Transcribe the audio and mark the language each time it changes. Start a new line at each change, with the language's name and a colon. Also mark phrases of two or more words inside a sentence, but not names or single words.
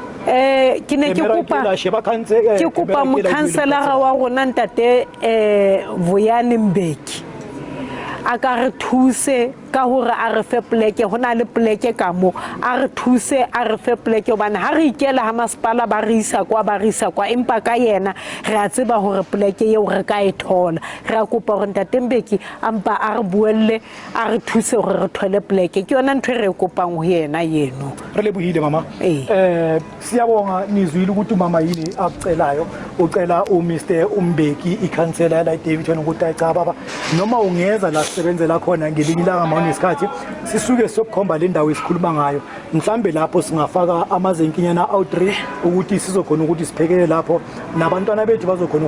Southern Sotho: ke ne ke kopa mokhanselara wa rona ntate Vuyani Mbeki a ka re thuse ka hore a re fe pleke hona le pleke ka mo a re thuse a re fe pleke hobane ha re ikela ha masepala ba re isa kwa empa ka yena re a tseba hore pleke eo re ka e thola re a kopa hore ntate Mbeki ampa a re buelle a re thuse hore re thole pleke ke yona ntho re kopang ho yena yeno re lebohile mama
Zulu: siyabonga nizwile ukuthi umama yini akucelayo ucela uMr Mbeki ikhansela la Davidton ukuthi ayicha baba noma ungeza la sisebenzela khona ngelinye ilanga mawunesikhathi sisuke sokukhomba le ndawo esikhuluma ngayo mhlambe lapho singafaka amazenkinyana outreach ukuthi sizokhona ukuthi siphekele lapho nabantwana bethu bazokhona